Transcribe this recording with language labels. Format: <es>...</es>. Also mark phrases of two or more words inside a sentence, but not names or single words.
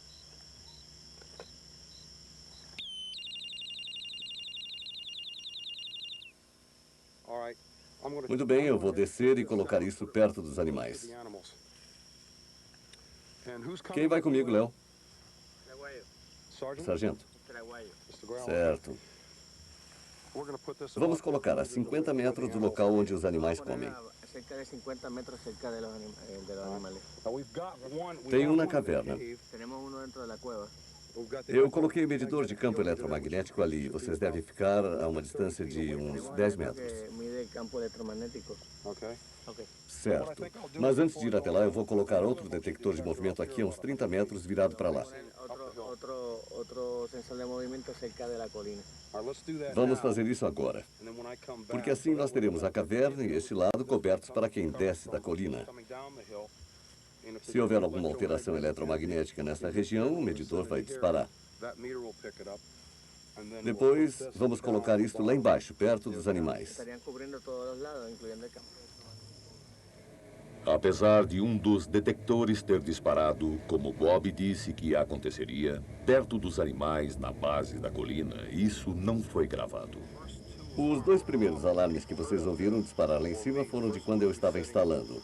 <pt>Muito bem, eu vou descer e colocar isso perto dos animais. Quem vai comigo, Léo? Sargento. Certo. Vamos colocar a 50 metros do local onde os animais comem.</pt> <es>Cerca de 50 metros cerca de los animales.</es> <pt>Tem um na caverna.</pt> <es>Tenemos uno dentro de la cueva.</es> <pt>Eu coloquei o medidor de campo eletromagnético ali. Vocês devem ficar a uma distância de uns 10 metros.</pt> <es>Mide campo electromagnético.</es> <pt>Certo. Mas antes de ir até lá, eu vou colocar outro detector de movimento aqui a uns 30 metros virado para lá.</pt> <es>Otro sensor de movimiento cerca de la colina.</es> <pt>Vamos fazer isso agora. Porque assim nós teremos a caverna e esse lado cobertos para quem desce da colina. Se houver alguma alteração eletromagnética nessa região, o medidor vai disparar. Depois, vamos colocar isto lá embaixo, perto dos animais.</pt> <es>Estarían cubriendo todos los lados, incluyendo el campo.</es> <pt>Apesar de um dos detectores ter disparado, como Bob disse que aconteceria, perto dos animais na base da colina, isso não foi gravado. Os 2 primeiros alarmes que vocês ouviram disparar lá em cima foram de quando eu estava instalando.</pt>